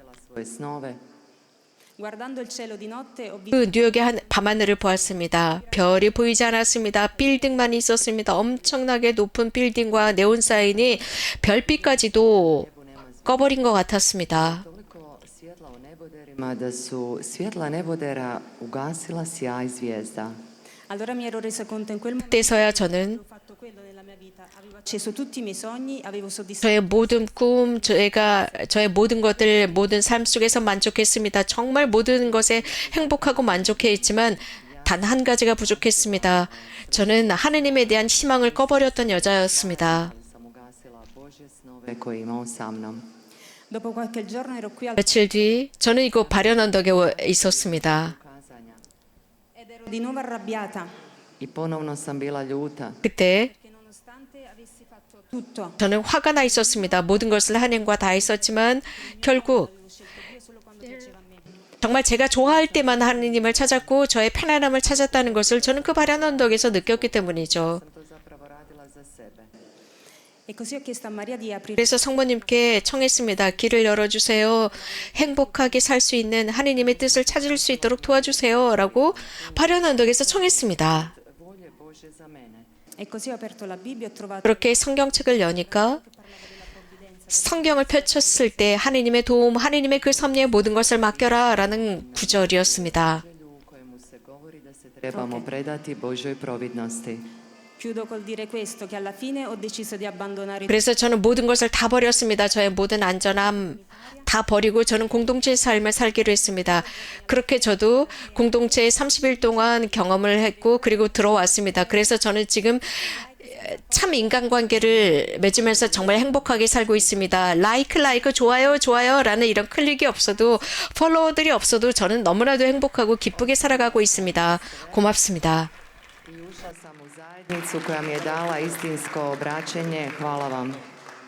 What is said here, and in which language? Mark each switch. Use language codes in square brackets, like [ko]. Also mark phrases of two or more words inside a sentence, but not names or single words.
[hr] svoje snove. [it] Guardando il cielo di notte ho visto [ko] 그 뉴욕의 밤하늘을 보았습니다. 별이 보이지 않았습니다. 빌딩만 있었습니다. 엄청나게 높은 빌딩과 네온 사인이 별빛까지도 꺼버린 것 같았습니다. [hr] Toliko svjetla u neboderima da su svjetla nebodera ugasila sjaj zvijezda. [it] allora mi ero resa conto in quel momento [ko] 그때서야 저는 [it] ho fatto quello nella mia vita, avevo acceso tutti i miei sogni, avevo soddisfatto [ko] 저의 모든 꿈, 저의 모든 것들, 모든 삶 속에서 만족했습니다. 정말 모든 것에 행복하고 만족해 있지만 단 한 가지가 부족했습니다. 저는 하느님에 대한 희망을 꺼버렸던 여자였습니다. [hr] Sam ugasila Božje snove koje je imao sa mnom. [it] dopo qualche giorno ero qui al [ko] 며칠 뒤 저는 이곳 발현 언덕에 있었습니다. [hr] Kazanja. [it] ed ero di nuovo arrabbiata [hr] I ponovno sam bila ljuta. [ko] 그때 [it] che nonostante avessi fatto tutto [ko] 저는 화가 나 있었습니다. 모든 것을 하느님과 다 했었지만 결국 정말 제가 좋아할 때만 하느님을 찾았고 저의 편안함을 찾았다는 것을 저는 그 발현 언덕에서 느꼈기 때문이죠. [hr] Sam to zapravo radila za sebe. [it] e così ho chiesto a Maria di aprire [ko] 그래서 성모님께 청했습니다. 길을 열어주세요. 행복하게 살 수 있는 하느님의 뜻을 찾을 수 있도록 도와주세요. 라고 발현 언덕에서 청했습니다. [hr] Volje Božje za mene. [it] e così ho aperto la Bibbia e ho trovato [ko] 그렇게 성경책을 여니까 성경을 펼쳤을 때 하느님의 도움, 하느님의 그 섭리에 모든 것을 맡겨라 라는 구절이었습니다. [hr] U kojemu se govori da se trebamo predati Božoj providnosti. [it] chiudo col dire questo che alla fine ho deciso di abbandonare [ko] 그래서 저는 모든 것을 다 버렸습니다. 저의 모든 안전함 다 버리고 저는 공동체의 삶을 살기로 했습니다. 그렇게 저도 공동체에 30일 동안 경험을 했고 그리고 들어왔습니다. 그래서 저는 지금 참 인간관계를 맺으면서 정말 행복하게 살고 있습니다. 라이크 좋아요 라는 이런 클릭이 없어도 팔로워들이 없어도 저는 너무나도 행복하고 기쁘게 살아가고 있습니다. 고맙습니다. [hr] I ušla sam u zajednicu koja mi je dala istinsko obraćenje. Hvala vam.